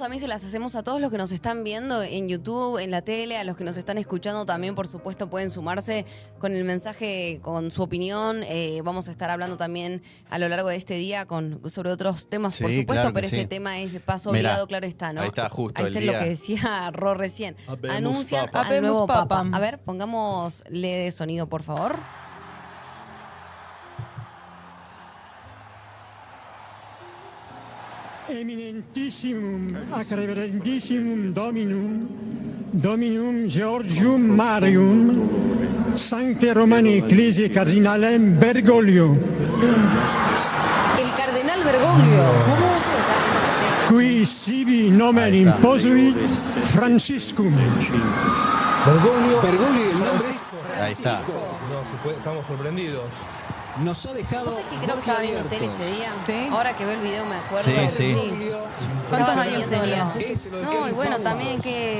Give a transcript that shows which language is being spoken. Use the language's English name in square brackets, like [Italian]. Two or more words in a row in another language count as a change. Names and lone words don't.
[Spanish] También se las hacemos a todos los que nos están viendo en YouTube, en la tele, a los que nos están escuchando también, por supuesto, pueden sumarse con el mensaje, con su opinión. Vamos a estar hablando también a lo largo de este día sobre otros temas, Sí, por supuesto, claro que pero este sí. tema es paso Mirá, obligado, claro está, ¿no? ahí está justo Ahí el está lo día. que decía Ro recién. Habemos Anuncian papa. al Habemos nuevo papa. papa. A ver, pongámosle sonido, por favor. [Latin] Eminentissimum, acreverendissimum Dominum Georgium Marium, Sancte Romani Ecclesiae Cardinalem Bergoglio, [Spanish] El cardenal Bergoglio. [Latin] qui sibi nomen [Spanish] Ahí está. [Latin] imposuit Franciscum. [Spanish] Bergoglio, el nombre es Ahí está. estamos sorprendidos. Nos ha dejado. ¿Vos sabés que creo que estaba viendo tele ese día? Sí. Ahora que veo el video me acuerdo. Sí, sí. ¿Cuántos Estaba años siguiéndolo. tenías? No, y bueno, también que...